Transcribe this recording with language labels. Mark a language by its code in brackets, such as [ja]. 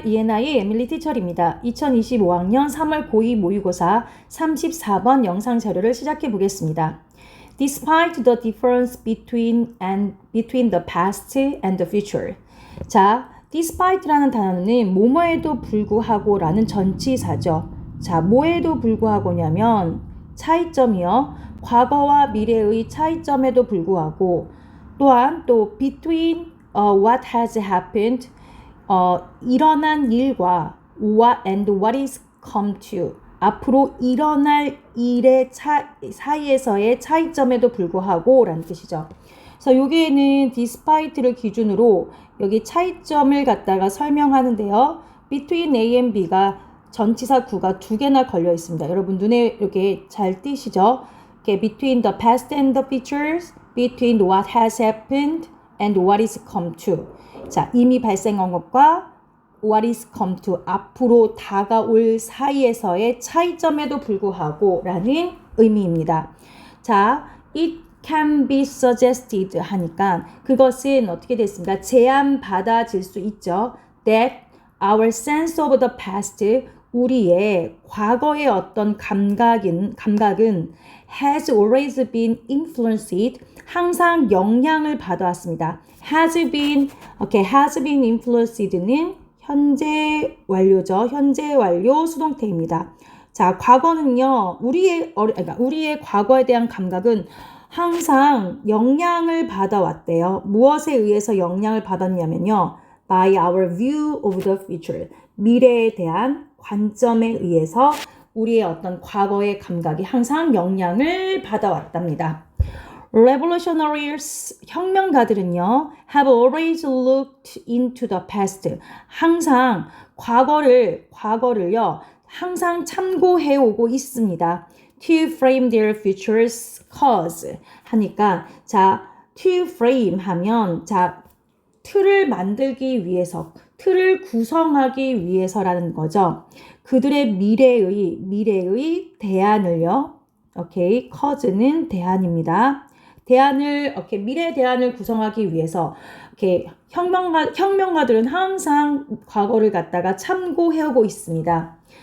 [ko] ENI의 에밀리 티처입니다. 2025학년 3월 고2 모의고사 34번 영상 자료를 시작해 보겠습니다. [en] Despite the difference between the past and the future. [ko] 자, despite라는 단어는 뭐뭐에도 불구하고 라는 전치사죠. 자, 뭐에도 불구하고냐면 차이점이요. 과거와 미래의 차이점에도 불구하고 또한 또 [en] between what has happened [ko] 일어난 일과 [en] what is come to [ko] 앞으로 일어날 일의 사이에서의 차이점에도 불구하고 라는 뜻이죠. 그래서 여기에는 despite를 기준으로 여기 차이점을 갖다가 설명하는데요. between A and B가 전치사 구가 두 개나 걸려 있습니다. 여러분 눈에 이렇게 잘 띄시죠? 이렇게 [en] between the past and the futures, between what has happened and what is come to. [ko] 자, 이미 발생한 것과 what is come to 앞으로 다가올 사이에서의 차이점에도 불구하고 라는 의미입니다. 자, [en] it can be suggested [ko] 하니까 그것은 어떻게 됐습니까? 제안받아질 수 있죠. [en] that our sense of the past [ko] 우리의 과거의 어떤 감각은 [en] has always been influenced [ko] 항상 영향을 받아왔습니다. [en] has been influenced [ko] 는 현재 완료죠. 현재 완료 수동태입니다. 자, 과거는요. 우리의 과거에 대한 감각은 항상 영향을 받아왔대요. 무엇에 의해서 영향을 받았냐면요. [en] by our view of the future. [ko] 미래에 대한 관점에 의해서 우리의 어떤 과거의 감각이 항상 영향을 받아왔답니다. [en] Revolutionaries, [ko] 혁명가들은요, [en] have always looked into the past. [ko] 항상 과거를요, 항상 참고해오고 있습니다. [en] To frame their future's cause. [ko] 하니까, 자, [en] to frame [ko] 하면, 자, 틀을 만들기 위해서, 틀을 구성하기 위해서라는 거죠. 그들의 미래의 대안을요. 오케이. cause는 대안입니다. 미래 대안을 구성하기 위해서, 혁명가들은 항상 과거를 갖다가 참고해오고 있습니다.